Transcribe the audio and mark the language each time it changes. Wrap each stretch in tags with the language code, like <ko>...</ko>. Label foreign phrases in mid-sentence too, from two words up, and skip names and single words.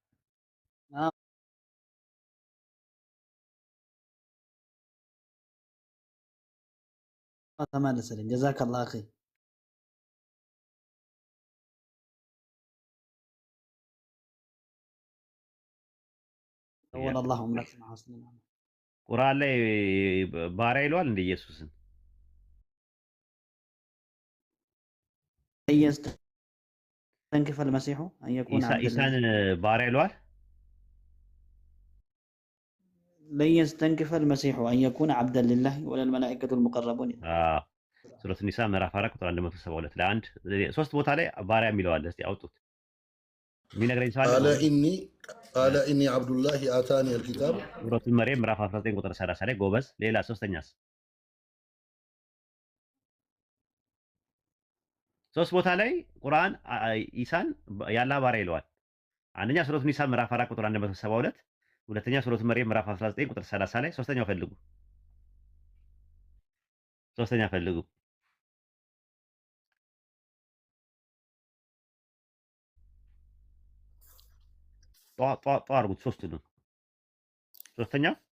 <ar>ተመለሰልኝ። جزاك الله أخي. والله عمرك ما حسنتنا</ar> <am>ቁርአን ላይ ባሪያ ይለዋል እንደ ኢየሱስን</am> <ar>يستنكف المسيح أن يكون عبدا</ar> <am>ኢሳን ባሪያ ይለዋል።</am> <ar>لن يستنكف المسيح أن يكون عبدا لله ولا الملائكة المقربون</ar> <am>ሱረቱ ኒሳ ምዕራፍ 4 ቁጥር 172 ለአንድ ሶስት ቦታ ላይ ባሪያ የሚለው አለ። እስቲ አውጡት የሚነግረኝ ሰው አለ።</am> <ar>قال إني عبد الله آتاني الكتاب</ar> <am>ሱረቱ መርየም ምዕራፍ 19 ቁጥር 30 ላይ ጎበዝ። ሌላ ሶስተኛስ? ሶስት ቦታ ላይ ቁርአን ኢሳን ያላ ባሪያ ይለዋል። አንደኛ ሱረቱ ኒሳ ምዕራፍ 4 ቁጥር 172፣ ሁለተኛ ሱረቱ መርየም ምዕራፍ 19 ቁጥር 30 ላይ፣ ሶስተኛው ፈልጉ። ሶስተኛ ፈልጉ። ጧ አድርጉት ሶስቱንም። ሶስተኛ</am>